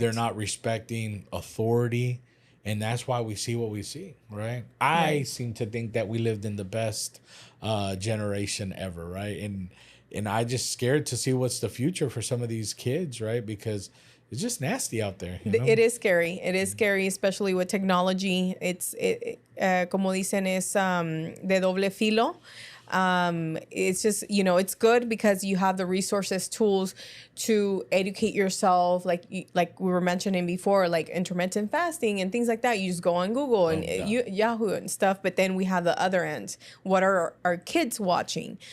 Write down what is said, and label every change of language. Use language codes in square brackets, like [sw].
[en] They're not respecting authority. And that's why we see what we see, right? I seem to think that we lived in the best generation ever, right? And I just scared to see what's the future for some of these kids, right? Because it's just nasty out there, you know? It is scary. It is scary, especially with technology. [es] Como dicen, es de doble filo. [en] It's just, it's good because you have the resources, tools to educate yourself. Like we were mentioning before, like intermittent fasting and things like that. You just go on Google and Yahoo and stuff. But then we have the other end. What are our kids watching?